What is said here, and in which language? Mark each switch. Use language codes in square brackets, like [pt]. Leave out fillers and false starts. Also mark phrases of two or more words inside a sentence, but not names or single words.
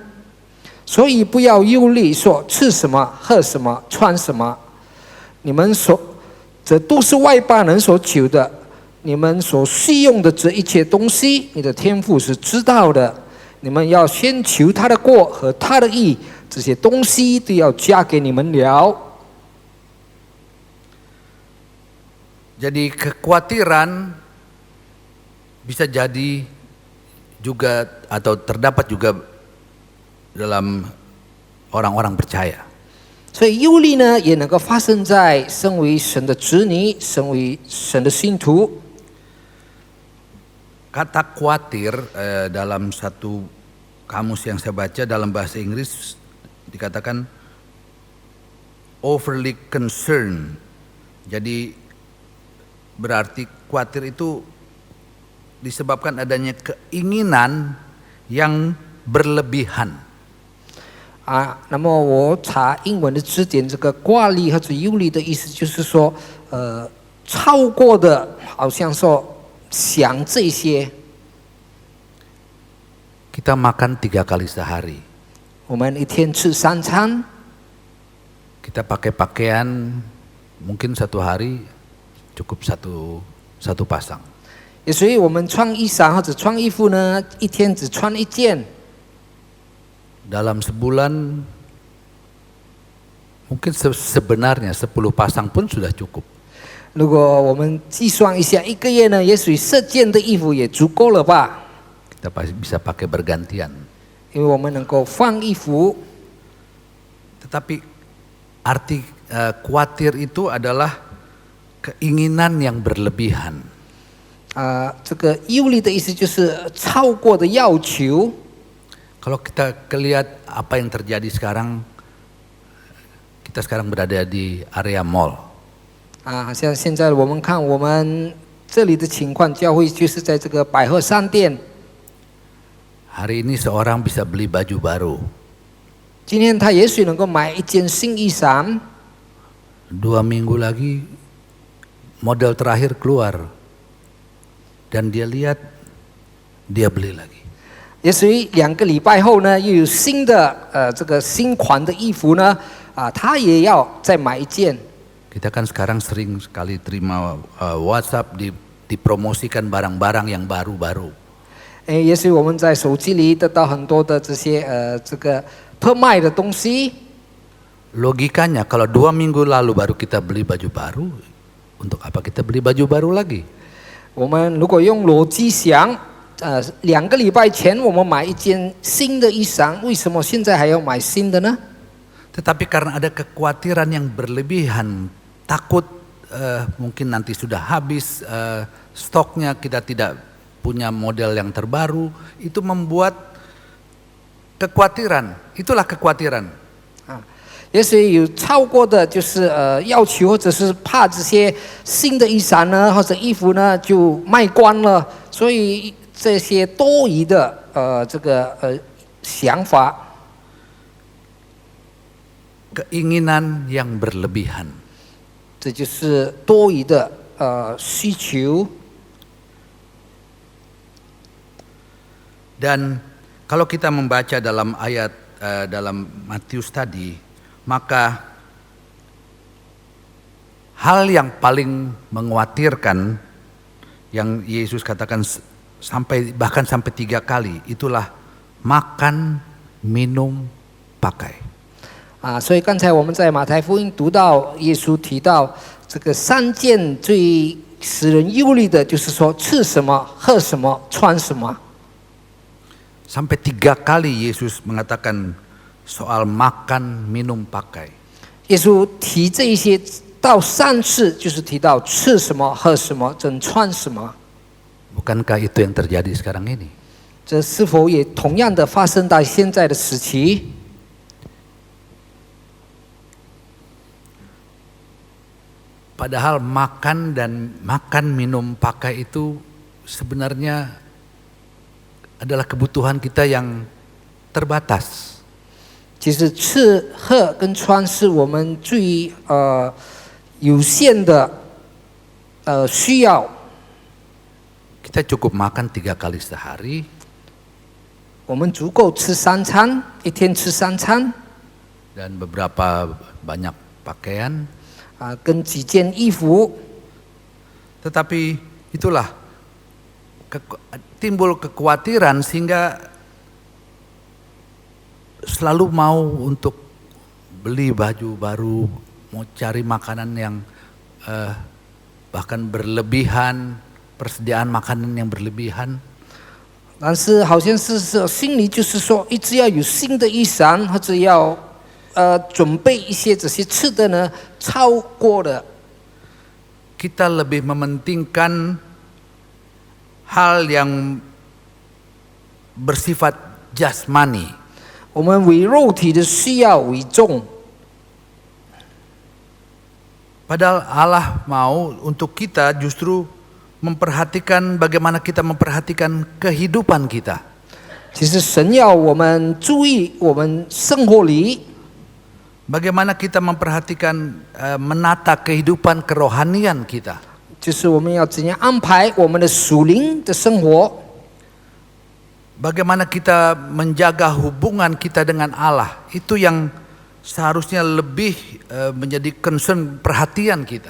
[zh] 所以不要忧虑，说吃什么、喝什么、穿什么。你们这都是外邦人所求的。你们所需用的这一切东西，你的天父是知道的。你们要先求他的国和他的义，这些东西都要加给你们了。 [id] Jadi kekhawatiran bisa jadi juga atau terdapat juga dalam orang-orang percaya. [zh] 所以忧虑呢，也能够发生在身为神的子女、身为神的信徒。 [id] Kata khawatir dalam satu kamus yang saya baca dalam bahasa Inggris dikatakan [en] overly concerned. [id] Jadi berarti khawatir itu disebabkan adanya keinginan yang berlebihan. [zh] 那么我查英文的字典，这个挂虑或者忧虑的意思就是说，超过的，好像说想这些。 [id] Kita makan 3 kali sehari. [zh] 我们一天吃3餐。 [id] Kita pakai pakaian mungkin 1 hari cukup satu pasang. [zh] 所以我们穿衣裳或者穿衣服呢，一天只穿1件。 [id] Dalam sebulan mungkin sebenarnya 10 pasang pun sudah cukup. [zh] 如果我们计算一下，1个月呢，也许10件的衣服也足够了吧？ [id] Kita bisa pakai bergantian. [zh] 因为我们能够换衣服。 [id] Tetapi arti khawatir itu adalah keinginan yang berlebihan. [zh] 这个忧虑的意思就是超过的要求。 [id] Kalau kita lihat apa yang terjadi sekarang, kita sekarang berada di area mall. [zh] 像现在我们看我们这里的情况，教会就是在这个百货商店。 [id] Hari ini seorang bisa beli baju baru. [zh] 今天他也许能够买1件新衣裳。 [id] 2 minggu lagi model terakhir keluar dan dia lihat, dia beli lagi. [zh] 也许2个礼拜后呢，又有新的这个新款的衣服呢，他也要再买1件。 [id] Kita kan sekarang sering sekali terima WhatsApp dipromosikan barang-barang yang baru-baru. [zh] 也许我们在手机里得到很多的这些这个特卖的东西。 [id] Logikanya kalau 2 minggu lalu baru kita beli baju baru, untuk apa kita beli baju baru lagi? [zh] 我们如果用逻辑想，2个礼拜前我们买1件新的衣裳，为什么现在还要买新的呢？ [id] Tetapi karena ada kekhawatiran yang berlebihan, takut mungkin nanti sudah habis stoknya, kita tidak punya model yang terbaru, itu membuat kekhawatiran. Itulah kekhawatiran. [zh] 也许有超过的就是要求，或者是怕这些新的衣裳呢，或者衣服呢就卖光了，所以这些多余的想法， [id] keinginan yang berlebihan. [zh] 这就是多余的需求。 [id] Dan kalau kita membaca dalam ayat dalam Matius tadi, maka hal yang paling mengkhawatirkan yang Yesus katakan bahkan sampai 3 kali itulah makan, minum, pakai. [zh] 所以刚才我们在马太福音读到耶稣提到这个3件最使人忧虑的，就是说吃什么、喝什么、穿什么。 [id] Sampai 3 kali Yesus mengatakan soal makan, minum, pakai. [zh] 耶稣提这一些到3次，就是提到吃什么、喝什么、穿什么。 [id] Bukankah itu yang terjadi sekarang ini? [zh] 这是否也同样的发生在现在的时期？ [id] Padahal makan, minum, pakai itu sebenarnya adalah kebutuhan kita yang terbatas. [zh] 其实吃、喝跟穿是我们最有限的需要。 [id] Kita cukup makan 3 kali sehari. [zh] 我们足够吃3餐，一天吃3餐。 [id] Dan beberapa banyak pakaian. [zh] 跟几件衣服。 [id] Tetapi itulah timbul kekhawatiran sehingga selalu mau untuk beli baju baru, mau cari makanan yang bahkan berlebihan, persediaan makanan yang berlebihan. [zh] 但是好像是心里就是说，一直要有新的衣裳，或者要准备一些这些吃的呢，超过了。 [id] Kita lebih mementingkan hal yang bersifat jasmani. [zh] 我们为肉体的需要为重。 [id] Padahal Allah mau untuk kita justru memperhatikan bagaimana kita memperhatikan kehidupan kita. [zh] 其实神要我们注意我们生活里， [id] Bagaimana kita memperhatikan menata kehidupan kerohanian kita. [zh] 就是我们要怎样安排我们的属灵的生活。 [id] Bagaimana kita menjaga hubungan kita dengan Allah. Itu yang seharusnya lebih menjadi concern perhatian kita.